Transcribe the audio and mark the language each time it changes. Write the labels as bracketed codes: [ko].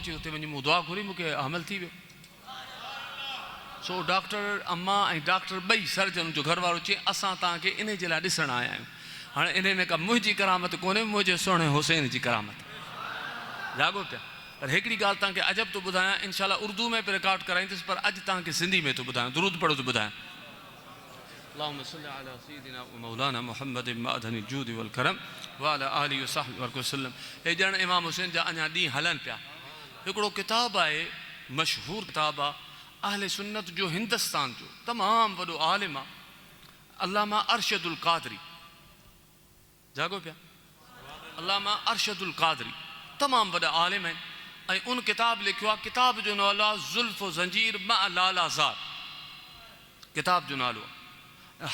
[sd] चई हुते वञी मूं दुआ घुरी, मूंखे हमल थी वियो। सो डॉक्टर अम्मा ऐं डॉक्टर ॿई सर्जन जो घर वारो चई असां तव्हांखे इन जे लाइ ॾिसणु आया आहियूं। हाणे इन में का मुंहिंजी करामत कोन्हे, मुंहिंजे सुहिणे हुसैन जी करामत। जाॻो पिया। पर हिकिड़ी ॻाल्हि तव्हांखे अजब थो ॿुधायां, इनशाला उर्दू में बि रिकॉर्ड कराईंदुसि, पर अॼु तव्हांखे सिंधी में थो ॿुधायां, दुरूद पढ़ो थो ॿुधायां। [ar] اللهم صل على سيدنا ومولانا محمد معدن الجود والكرم وعلى آله وصحبه وسلم. [sd] हे ॼण इमाम हुसैन जा अञा ॾींहं हलनि पिया। हिकिड़ो किताबु आहे, मशहूरु किताबु आहे, अहले सुन्नत जो हिंदुस्तान जो तमामु वॾो आलिम आहे, अल्लामा अरशदुल क़ादरी। जाॻो पिया, अल्लामा अरशदुल क़ादरी तमामु वॾा आलिम आहिनि ऐं उन किताबु लिखियो आहे, किताब जो नालो आहे ज़ुल्फ़ ज़ंजीर मा लाला ज़ार, किताब जो नालो आहे।